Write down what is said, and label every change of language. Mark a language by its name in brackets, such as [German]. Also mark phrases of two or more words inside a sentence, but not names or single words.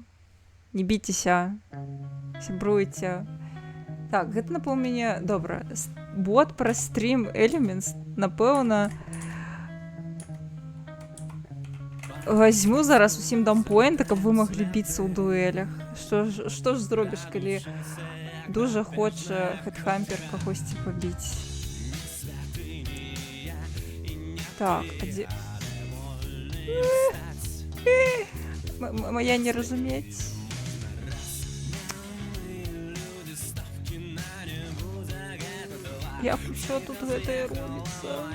[Belarusian] Не біцеся. Сябруйце. Так, гэта, напэўна, добра. Бот пра Stream Elements, напэўна, возьму зараз усім дам поінта, каб вы маглі біцца ў дуэлях. Што ж зробіш, калі дуже хоча Headhunter кагосьці пабіць? Так, а дзе... Моя не разумець. Як усё тут гэтае робіцца?